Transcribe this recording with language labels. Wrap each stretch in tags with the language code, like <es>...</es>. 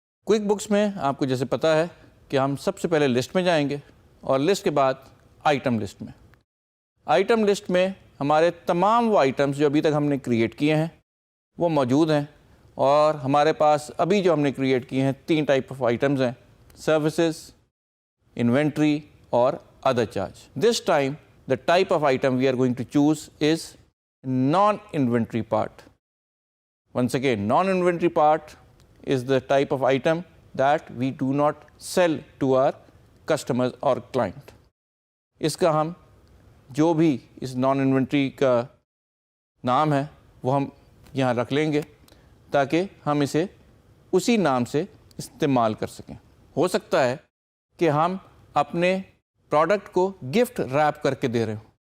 <ur>Quick books میں آپ کو جیسے پتہ ہے کہ ہم سب سے پہلے لسٹ میں جائیں گے، اور لسٹ کے بعد آئٹم لسٹ میں. آئٹم لسٹ میں ہمارے تمام وہ آئٹمس جو ابھی تک ہم نے کریٹ کیے ہیں وہ موجود ہیں، اور ہمارے پاس ابھی جو ہم نے کریٹ کیے ہیں 3 ٹائپ آف آئٹمز ہیں: سروسز، انوینٹری اور</ur> <en>other charge. This time the type of item we are going to choose is non-inventory part. Once again, non-inventory part is the type of item that we do not sell to our customers or client.</en> <ur>اس کا ہم جو بھی اس naan inventory کا نام ہے وہ ہم یہاں رکھ لیں گے تاکہ ہم اسے اسی نام سے استعمال کر سکیں. ہو سکتا ہے کہ ہم اپنے پروڈکٹ کو گفٹ ریپ کر کے دے رہے ہوں.</ur>